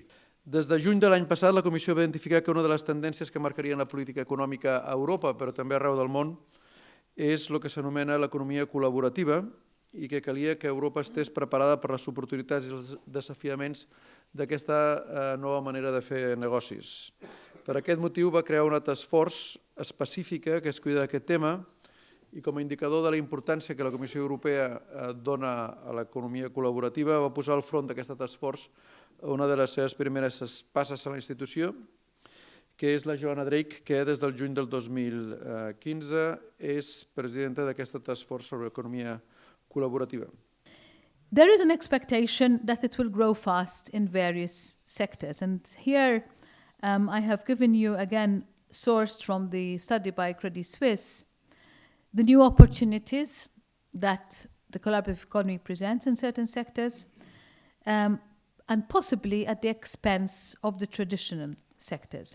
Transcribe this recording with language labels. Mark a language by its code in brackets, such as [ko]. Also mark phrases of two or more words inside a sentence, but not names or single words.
[ca] Des de juny de l'any passat, la Comissió va identificar que una de les tendències que marcarien la política econòmica a Europa, però també arreu del món, és el que s'anomena l'economia col·laborativa i que calia que Europa estés preparada per les oportunitats i els desafiaments d'aquesta nova manera de fer negocis. Per aquest motiu va crear una [en] task force [ca] específica que es cuida d'aquest tema i com a indicador de la importància que la Comissió Europea dona a l'economia col·laborativa va posar al front d'aquesta [en] task force [ca] una de les seves primeres passes a la institució, que és la Joanna Drake, que des del juny del 2015 és presidenta d'aquesta [en] task force [ca] sobre economia col·laborativa. [en] There is an expectation that it will grow fast in various sectors. And here I have given you, again, sourced from the study by Credit Suisse, the new opportunities that the collaborative economy presents in certain sectors, and possibly at the expense of the traditional sectors.